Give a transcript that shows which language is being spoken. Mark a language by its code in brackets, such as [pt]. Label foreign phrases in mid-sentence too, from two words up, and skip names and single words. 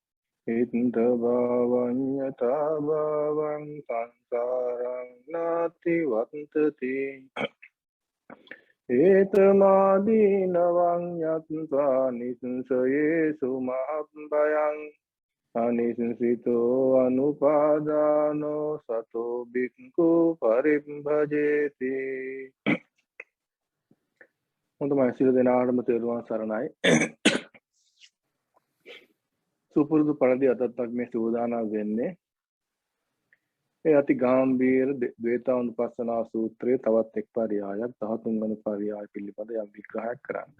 [pi] इत्थभावन्यथा भावं संसारं नाति वर्तते एतमादीनवं ज्ञात्वा निसंशयेषु महाभयं अनिश्चितो अनुपादानो सतो भिक्खु परिभजेति [si] හොඳයි සියලු දෙනාටම තෙරුවන් සරණයි. සුපුරුදු පරිදි අදත් මේ සූදානම් වෙන්නේ ඒ අති ගාම්භීර ද්වේතානුපස්සනා සූත්‍රයේ තවත් එක් පරයයක් 13 වන පරයය පිළිබඳ යම් විග්‍රහයක් කරන්න.